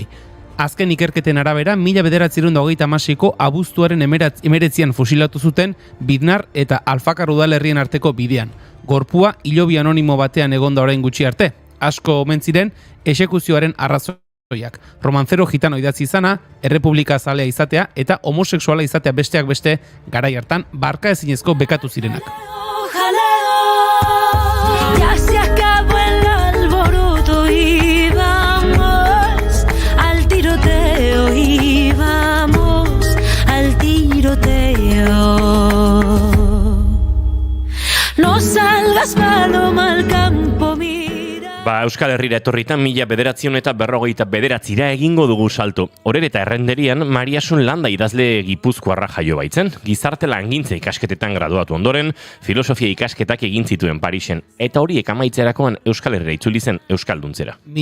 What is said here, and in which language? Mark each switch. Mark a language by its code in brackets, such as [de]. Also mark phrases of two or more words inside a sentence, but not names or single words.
[eu] Azken ikerketen arabera, 1936ko abuztuaren 19 fusilatu zuten Biznar eta Alfakar udalerrien arteko bidean. Gorpua hilobi anonimo batean egonda orain gutxi arte. Asko omen ziren exekuzioaren arrazoiak. Romancero gitano idatzi izana, errepublika zalea izatea eta homosexuala izatea besteak beste garai hartan barka ezinezko bekatu zirenak. [es] Ya se acabó el alboroto y vamos al tiroteo y vamos al tiroteo. No salgas paloma al campo, [eu] Euskal Herrira etorritan 1949 egingo dugu salto. Orer eta Errenderian Mariasun Landa idazle gipuzkoarra jaio baitzen. Gizarte langintza ikasketetan graduatu ondoren, filosofia ikasketak egin zituen Parisen. Eta horiek amaitzerakoan Euskal Herrira itzuli zen euskalduntzera.